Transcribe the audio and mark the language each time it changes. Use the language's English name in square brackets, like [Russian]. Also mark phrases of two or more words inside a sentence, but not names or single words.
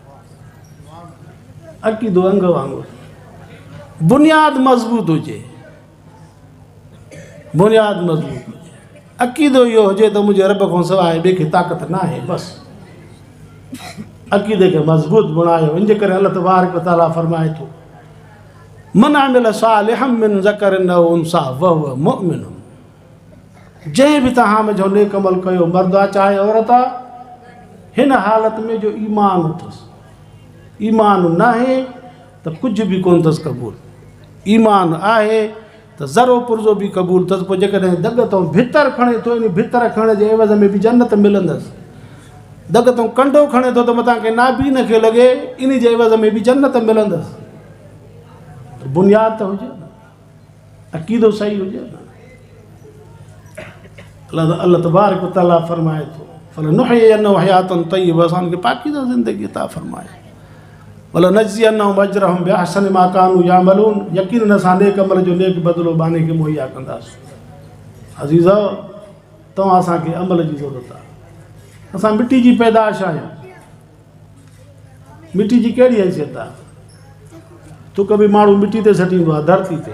[Sindhi] अक़ीदो अंग वांगुरु, बुनियादु मज़बूत हुजे, बुनियादु मज़बूत हुजे। अक़ीदो इहो हुजे त मुंहिंजे रब खां सवाइ ॿिए खे ताक़त न आहे, बसि। अक़ीदे खे मज़बूत बणायो। इन जे करे अल्लाह [Arabic] تبارك وتعالى [Sindhi] फरमाए थो, [Arabic] من عمل صالحا من ذكر أو أنثى وهو مؤمن. [Sindhi] जंहिं बि तव्हां मुंहिंजो नेक अमल कयो, मर्द आहे चाहे औरत आहे, हिन हालत में जो ईमान अथसि। ईमान न आहे त कुझु बि कोन अथसि क़बूल। ईमान आहे त ज़रो पुर्ज़ो बि क़बूल अथसि। पोइ जेकॾहिं दग तो भितर खणे थो, इन भितर खणण जे एवज़ में बि जन्नत मिलंदसि। दग तो कंडो खणे थो त मथां के नाबी न खे लॻे, इन जे एवज़ में बि जन्नत मिलंदसि। बुनियाद त हुजे न, अक़ीदो सही हुजे न। अल्लाह [Arabic] تبارك وتعالى [Sindhi] फरमाए थो, [Arabic] فلنحيينه حياة طيبة, [Sindhi] असांखे पाकीज़ा ज़िंदगी अता फरमाए। [Arabic] ولنجزينهم أجرهم بأحسن ما كانوا يعملون. [Sindhi] यकीनन असां नेक अमल जो नेक बदिलो बाने खे मुहैया कंदासीं। अज़ीज़ो, तव्हां असांखे अमल जी ज़रूरत आहे। असां मिटी जी पैदाश आहियूं। मिटी जी कहिड़ी हैसियत आहे? थुक बि माण्हू मिटी ते सटींदो आहे, धरती ते।